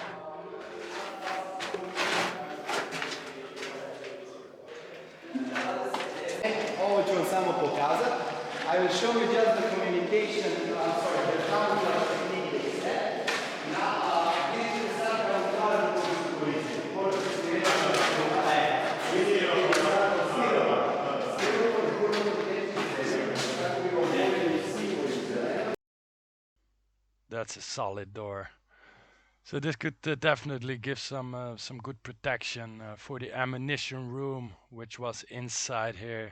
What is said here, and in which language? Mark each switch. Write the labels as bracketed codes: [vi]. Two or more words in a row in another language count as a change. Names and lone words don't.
[hr] Ovo ću vam samo pokazati. [en] I will show you just the communication, the sound techniques. [hr] Vidite sad kao stvarno [en] That's a solid door. So this could definitely give some good protection for the ammunition room, which was inside here.